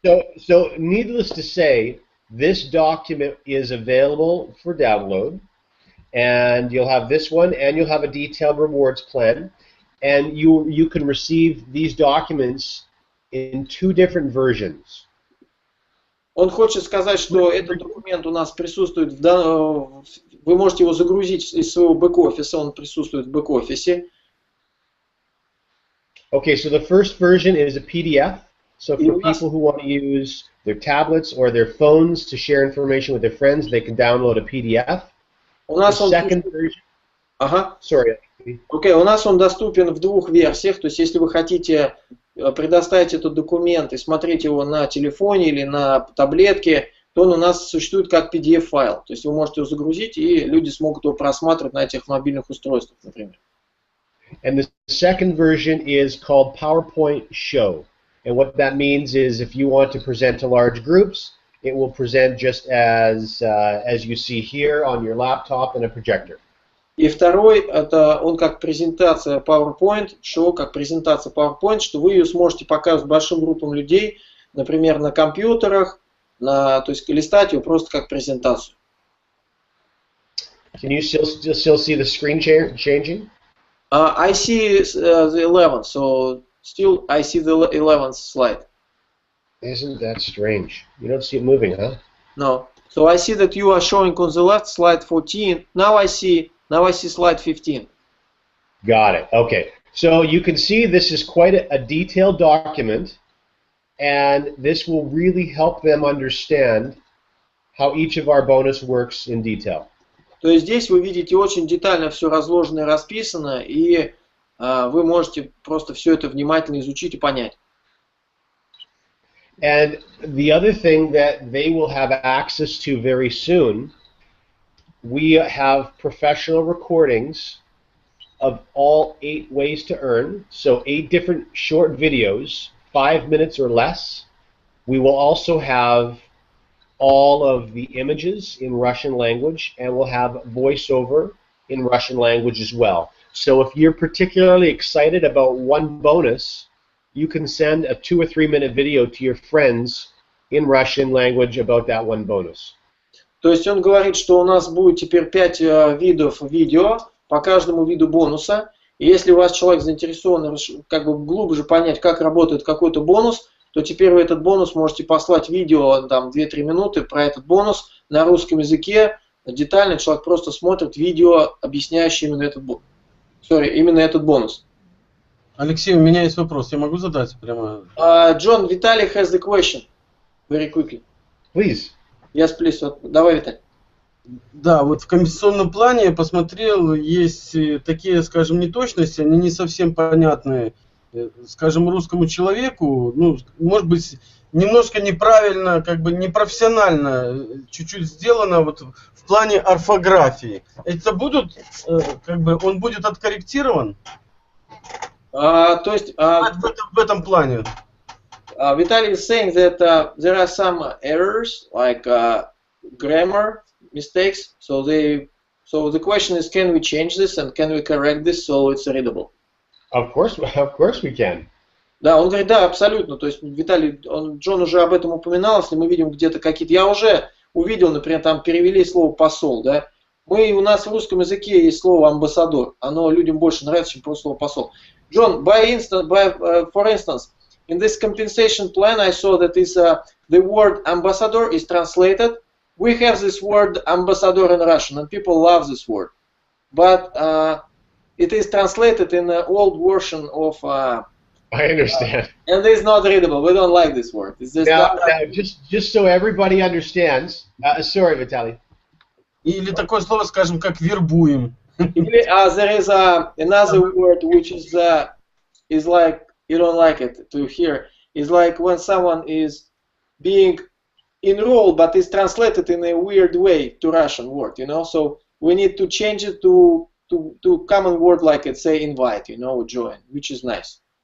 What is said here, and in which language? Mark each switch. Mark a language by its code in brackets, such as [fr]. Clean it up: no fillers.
[en] Okay, so needless to say, this document is available for download, and you'll have this one, and you'll have a detailed rewards plan, and you can receive these documents in 2 different versions. [ru] Он хочет сказать, что этот документ у нас присутствует, вы можете его загрузить из своего бэк-офиса, он присутствует в бэк-офисе. [en] Okay, so the first version is a PDF. So for people who want to use their tablets or their phones to share information with their friends, they can download a PDF. [ru] У нас [en] The second version. Sorry. Okay, [ru] у нас он доступен в 2 версиях. То есть, если вы хотите предоставить этот документ и смотреть его на телефоне или на таблетке, то он у нас существует как PDF-файл. То есть вы можете его загрузить, и люди смогут его просматривать на этих мобильных устройствах, например. [en] And the second version is called PowerPoint Show. And what that means is if you want to present to large groups, it will present just as you see here on your laptop and a projector. [ru] И второй, это он как презентация PowerPoint, show, как презентация PowerPoint, что вы ее сможете показывать большим группам людей, например, на компьютерах, то есть листать ее просто как презентацию. [en] Can you still see the screen changing? I see the 11, so still I see the 11th slide. Isn't that strange? You don't see it moving, huh? No. So I see that you are showing on the left slide 14. Now I see slide 15. Got it. Okay. So you can see this is quite a detailed document, and this will really help them understand how each of our bonus works in detail. [ru] То есть здесь вы видите очень детально все разложено и расписано, и вы можете просто все это внимательно изучить и понять. [en] And the other thing that they will have access to very soon, we have professional recordings of all 8 ways to earn, so 8 different short videos, 5 minutes or less. We will also have all of the images in Russian language, and we'll have voiceover in Russian language as well. So if you're particularly excited about one bonus, you can send a 2 or 3 minute video to your friends in Russian language about that one bonus. [ru] То есть он говорит, что у нас будет теперь 5 видов видео по каждому виду бонуса. И если у вас человек заинтересован как бы глубже понять, как работает какой-то бонус, то теперь вы этот бонус можете послать видео там 2-3 минуты про этот бонус на русском языке. Детально человек просто смотрит видео, объясняющее именно этот бонус. Алексей, у меня есть вопрос. Я могу задать прямо? [en] John, Vitaly has the question. Very quickly. Please. Yes, please. [ru] Давай, Виталий. Да, вот в компенсационном плане я посмотрел, есть такие, скажем, неточности, они не совсем понятны, скажем, русскому человеку, ну, может быть, немножко неправильно, как бы непрофессионально чуть-чуть сделано вот в плане орфографии. Это будут, как бы, он будет откорректирован? То есть в этом плане. [en] Vitaly is saying that there are some errors like grammar mistakes. So the question is, can we change this and can we correct this so it's readable? Of course we can. [ru] Да, он говорит, да, абсолютно. То есть Виталий, Джон уже об этом упоминал, если мы видим где-то какие-то... Я уже увидел, например, там перевели слово посол, да. У нас в русском языке есть слово амбассадор. Оно людям больше нравится, чем просто слово посол. [en] John, for instance, in this compensation plan, I saw that the word ambassador is translated. We have this word ambassador in Russian, and people love this word. But it is translated in an old version of... I understand. And it's not readable. We don't like this word. It's just now, just so everybody understands. Sorry, Vitaly. [ru] Или такое слово, скажем, как вербуем. [en] There is another word which is like, you don't like it to hear. It's like when someone is being enrolled, but it's translated in a weird way to Russian word, you know. So we need to change it to common word like it, say invite, you know, join, which is nice.